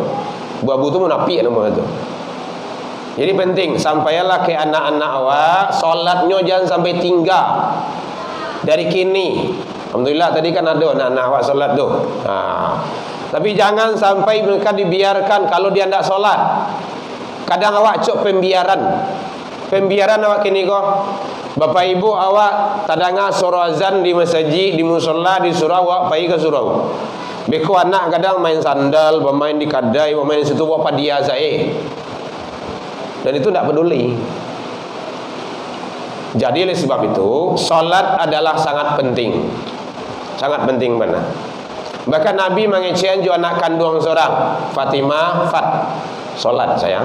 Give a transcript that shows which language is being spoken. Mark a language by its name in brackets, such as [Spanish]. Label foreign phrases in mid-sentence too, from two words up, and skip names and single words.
[Indonesian] Abu-abu itu munafik namanya itu. Jadi penting sampailah ke anak-anak awak, salatnya jangan sampai tinggal. Dari kini, alhamdulillah tadi kan ada anak-anak awak salat tu. Tapi jangan sampai mereka dibiarkan kalau dia tidak solat. [Minangkabau] Kadang awak cok pembiaran awak kini kok. Bapak ibu awak tadanga suruh azan di masjid, di musola, di surau awak pergi ke surau. Beko anak kadang main sandal, bermain di kadai, bermain di situ apa dia saya. [Indonesian] Dan itu tidak peduli. Jadi oleh sebab itu solat adalah sangat penting. Sangat penting benar. Bahkan Nabi mengecewakan juga anak kandung seorang, Fatimah, solat sayang.